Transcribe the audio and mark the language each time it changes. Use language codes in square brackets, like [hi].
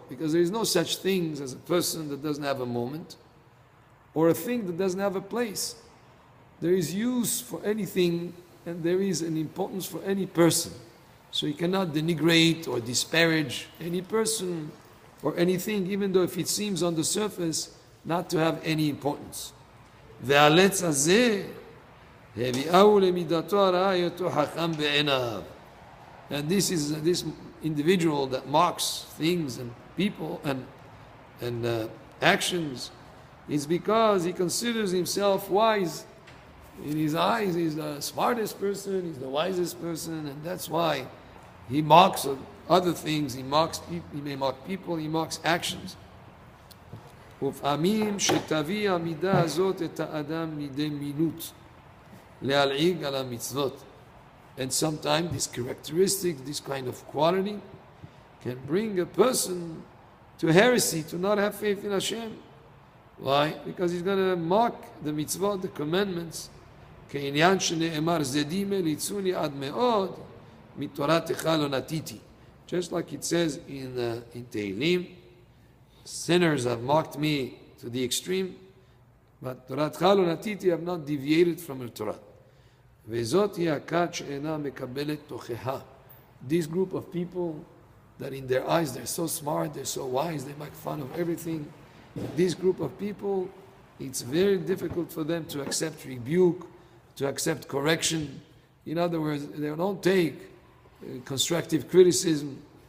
[en] Because there is no such thing as a person that doesn't have a moment, or a thing that doesn't have a place. There is use for anything, and there is an importance for any person. So you cannot denigrate or disparage any person or anything, even though if it seems on the surface not to have any importance. [he] והעלץ הזה הביאהו למידתו הרעה היותו חכם בעיניו. [en] And this individual that mocks things and people and actions is because he considers himself wise. In his eyes, he's the smartest person, he's the wisest person, and that's why he mocks other things. He mocks people, he may mock people, he mocks actions. [he] ופעמים שתביא המידה הזאת את האדם מידי מינות להלעיג על המצוות. [en] And sometimes this characteristic, this kind of quality, can bring a person to heresy, to not have faith in Hashem. Why? Because he's going to mock the mitzvot, the commandments. [he] כעניין שנאמר זדים ליצוני עד מאוד מתורתך לא נטיתי. [en] Just like it says in Tehillim, sinners have mocked me to the extreme, but [he] תורתך לא נטיתי, [en] have not deviated from the Torah. [he] וזאת היא הכת שאינה מקבלת תוכחה. [en] This group of people that in their eyes they're so smart, they're so wise, they make fun of everything. This group of people, it's very difficult for them to accept rebuke, to accept correction. In other words, they don't take constructive criticism.